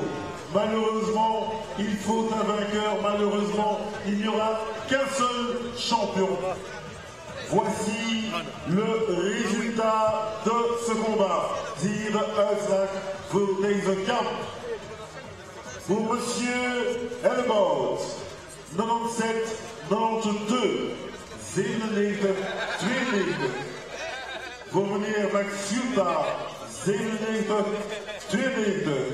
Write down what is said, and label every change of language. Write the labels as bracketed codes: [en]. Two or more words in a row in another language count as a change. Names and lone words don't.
[fr] Malheureusement, il faut un vainqueur. Malheureusement, il n'y aura qu'un seul champion. Voici le résultat de ce combat. [nl] Hier Uitslag voor deze kamp. [fr] Pour Monsieur Elbows, 97, 92, 97, 92. [nl] Voor meneer Maxiuta, 97, 92.